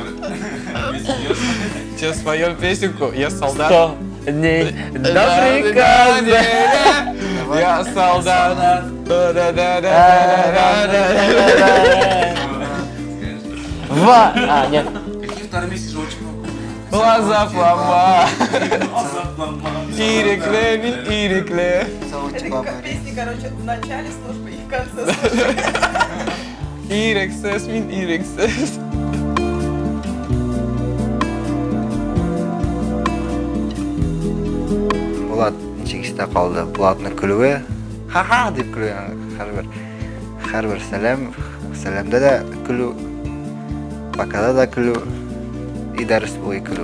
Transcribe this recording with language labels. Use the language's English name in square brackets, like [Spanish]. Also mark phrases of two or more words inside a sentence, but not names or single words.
[Russian] Сейчас споем песенку «Я солдат». 100 дней до приказа. Я солдат. А, нет. Каких-то армейских же очень много. Глаза флама. [Tatar] Ирекле, ирекле. [Russian] Это как песни, короче, в начале службы и в конце службы. [Tatar] Ирексес, мин ирексес. Булат ничек истә калды. Булатның көлүе ха-ха дип көлү һәрбер сәламдә дә көлү, покада да көлү, и дәрес буе көлү.